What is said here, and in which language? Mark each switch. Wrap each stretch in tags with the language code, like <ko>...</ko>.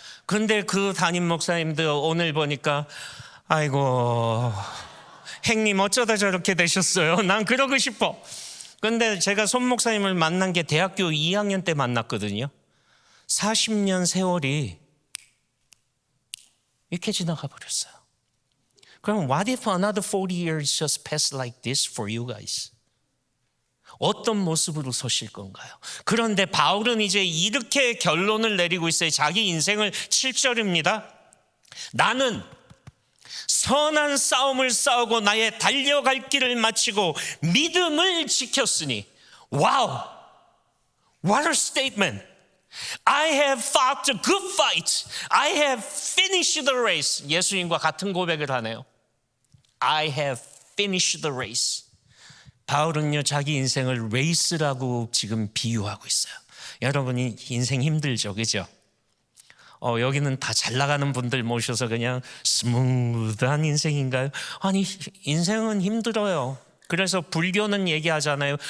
<ko>근데 그 담임 목사님들 오늘 보니까 아이고 행님 어쩌다 저렇게 되셨어요. 난 그러고 싶어. 근데 제가 손 목사님을 만난 게 대학교 2학년 때 만났거든요. 40년 세월이 이렇게 지나가 버렸어요.</ko> <en>그럼 what if another 40 years just pass like this for you guys?</en> <ko>어떤 모습으로 서실 건가요? 그런데 바울은 이제 이렇게 결론을 내리고 있어요. 자기 인생을 7절입니다. 나는 선한 싸움을 싸우고 나의 달려갈 길을 마치고 믿음을 지켰으니.</ko> <en>와우! What a statement! I have fought a good fight. I have finished the race.</en> <ko>예수님과 같은 고백을 하네요.</ko> <en>I have finished the race.</en> <ko>바울은요 자기 인생을 레이스라고 지금 비유하고 있어요. 여러분이 인생 힘들죠, 그죠? 여기는 다 잘 나가는 분들 모셔서 그냥 스무드한 인생인가요? 아니, 인생은 힘들어요. 그래서 불교는 얘기하잖아요.</ko>